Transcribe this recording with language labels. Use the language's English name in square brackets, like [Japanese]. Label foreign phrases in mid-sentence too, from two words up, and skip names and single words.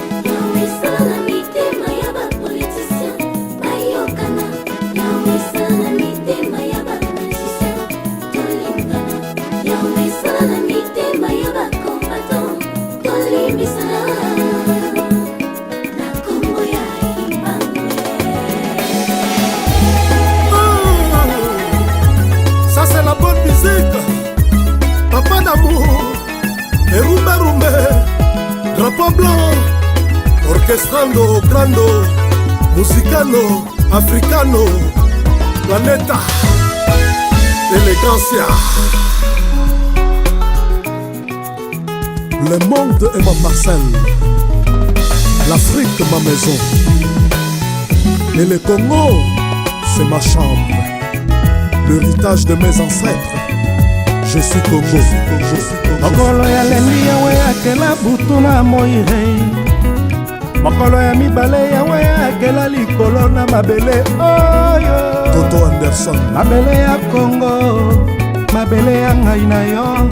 [Lingala] Yawe, sala na mitema ya bapolitisien, bayokana. Yawe, sala na mitema ya bamusicien, tolingana. Yawe, sala na mitema ya bakombatant, tolimbisana. Na kombo ya Imbangwe. [French] Ah, ça c'est la bonne musique. Papa d'amour, et rumba rumba, drapeau blanc, orchestrando, grando, musicano, africano, planeta, elegancia. Le monde est ma parcelle, l'Afrique ma maison, et le Congo c'est ma chambre. L'héritage de mes ancêtres, je suis Congo, je suis Congo. [Lingala] Mokolo ya lendi Yawe akela butu na moi, hey. Mokolo ya mibale Yawe akela likolo na mabele oyo. Toto Anderson. Mabele ya Congo, mabele ya ngai na yo.